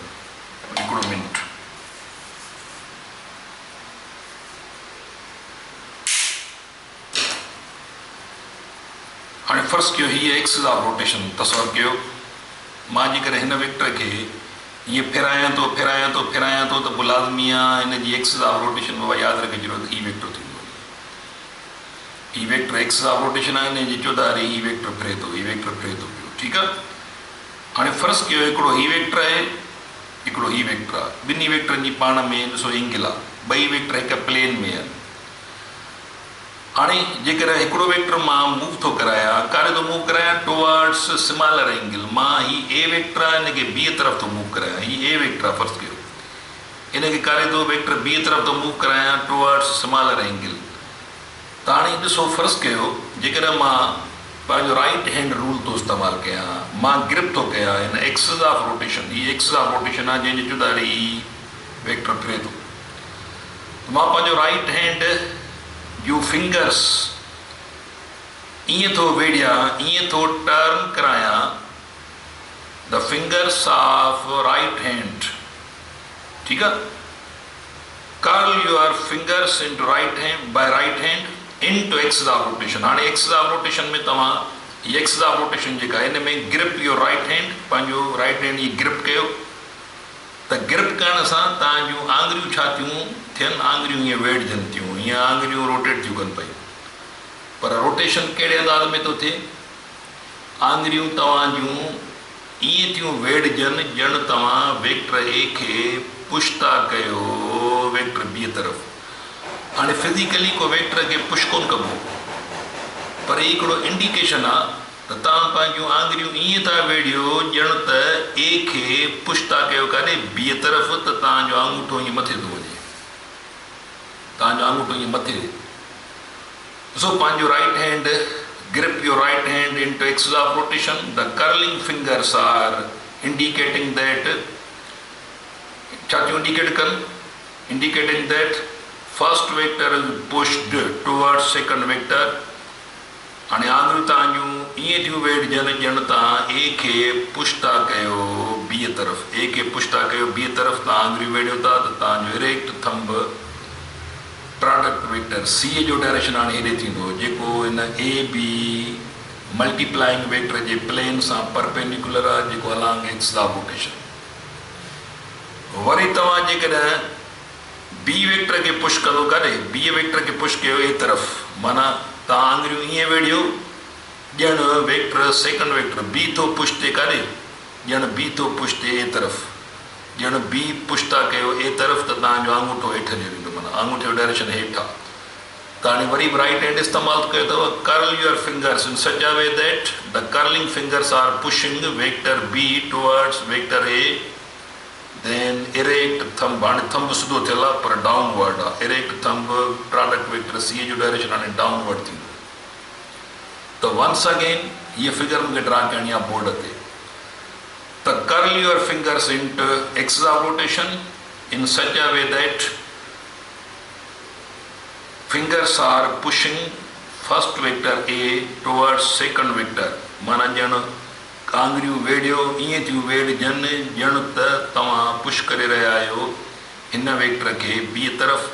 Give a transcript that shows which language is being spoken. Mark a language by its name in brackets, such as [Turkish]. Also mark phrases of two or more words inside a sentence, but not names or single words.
[Sindhi] हिकिड़ो मिनट, हाणे फ़र्ज़ु कयो हीअ [English] axis of rotation [Sindhi] तसवुरु कयो, मां जेकॾहिं हिन वेक्टर खे हीअं फिरायां थो त पोइ लाज़मी आहे हिन जी [English] axis of rotation [Sindhi] बाबा यादि रखिजे ज़रूरत हीअ वेक्टर थींदो। हीअ वेक्टर [English] axis of rotation [Sindhi] आहे, हिन जी चौधारी हीअ वेक्टर फिरे थो पियो, ठीकु आहे। हाणे फ़र्ज़ु कयो हिकिड़ो हीअ वेक्टर आहे, हिकिड़ो हीअ वेक्टर आहे, ॿिन्ही वेक्टरनि जी पाण में ॾिसो एंगल आहे, ॿई वेक्टर हिकु प्लेन में आहिनि। हाणे जेकर हिकिड़ो वेक्टर मां मूव थो करायां, कारे थो मूव करायां? [English] towards smaller angle. [Sindhi] मां ही ए वेक्टर आहे, हिनखे ॿी तरफ़ थो मूव करायां, ही ए वेक्टर आहे फ़र्ज़ु कयो, हिनखे कारे थो वेक्टर ॿी तरफ़ थो मूव करायां [English] towards smaller angle. [Sindhi] त हाणे ॾिसो फ़र्ज़ु कयो जेकॾहिं मां पंहिंजो [English] right hand rule [Sindhi] थो इस्तेमालु कयां, मां ग्रिप थो कयां हिन [English] axis of rotation, [Sindhi] हीअ [English] axis of rotation [Sindhi] आहे जंहिंजी जुदारी वेक्टर फिरे थो, मां पंहिंजो [English] right hand [Sindhi] जूं फिंगर्स ईअं थो वेड़ियां, ईअं थो टर्न करायां, [English] the fingers of right hand, [Sindhi] ठीकु आहे। [English] curl your fingers into right hand by right hand into axis of rotation. हाणे axis of rotation [Sindhi] में तव्हां हीअ [English] axis of rotation [Sindhi] जेका हिन में [English] grip your right hand, [Sindhi] पंहिंजो [English] right hand [Sindhi] हीअ ग्रिप कयो, त ग्रिप करण सां तव्हांजूं आङुरियूं छा थियूं थियनि, आङुरियूं हीअं वेड़जनि थियूं, हीअं आङुरियूं रोटेट थियूं कनि पयूं। पर रोटेशन कहिड़े अंदाज़ में थो थिए? आङुरियूं तव्हांजूं ईअं थियूं वेड़जनि ॼण तव्हां वेक्टर ए खे पुश था कयो वेक्टर बी तरफ़। हाणे फिज़िकली को वेक्टर खे पुश कोन कबो, पर हिकिड़ो इंडिकेशन आहे त तव्हां पंहिंजूं आङुरियूं ईअं था वेड़ियो ॼण त ए खे पुश था कयो काॾे बी तरफ़, त तव्हांजो आङूठो ईअं मथे थो वञे, तव्हांजो आङूठो ईअं मथे। ॾिसो पंहिंजो [English] right hand, grip your right hand into axis of rotation. The curling fingers are indicating that, indicating that first vector is pushed towards second vector. [Sindhi] हाणे आङुरियूं तव्हांजूं ईअं थियूं वेड़जनि ॼण तव्हां ए खे पुश था कयो बी तरफ़, ए खे पुश था कयो बी तरफ़, तव्हां आङुरियूं वेड़ियो था त तव्हांजो [English] erect thumb product vector C [Sindhi] जो डायरेक्शन हाणे हेॾे थींदो, जेको हिन [English] A B multiplying vector [Sindhi] जे प्लेन सां परपेंडिकुलर आहे, जेको [English] along axis of rotation. [Sindhi] वरी तव्हां जेकॾहिं बी वेक्टर खे पुश कंदो काॾे, बी वेक्टर खे पुश कयो ए तरफ़, माना तव्हां आङुरियूं ईअं वेड़ियो ॼण वेक्टर [English] second vector B [Sindhi] थो पुश थिए काॾे, ॼण बी थो पुश थिए ए तरफ़, ॼण बी पुश था कयो ए तरफ़, त तव्हांजो आङूठो हेठि हली वेंदो, माना आङूठे जो डायरेक्शन हेठि आहे। त हाणे वरी [English] right hand [Sindhi] इस्तेमालु कयो अथव, [English] curl your fingers in such a way that the curling fingers are pushing vector B towards vector A, then erect thumb, [Sindhi] हाणे थंब सिधो थियल आहे पर डाउनवर्ड आहे, [English] erect thumb product vector C [Sindhi] जो डायरेक्शन हाणे डाउनवर्ड थींदो। [English] त once again [Sindhi] हीअ फिगर मूंखे ड्रा करणी आहे बोर्ड ते, [English] त curl your fingers into axis of rotation in such a way that fingers are pushing first vector A towards second vector, [Sindhi] माना ॼण आङुरियूं वेड़ियो ईअं थियूं वेड़जनि ॼण त तव्हां पुश करे रहिया आहियो हिन वेक्टर खे बी तरफ़।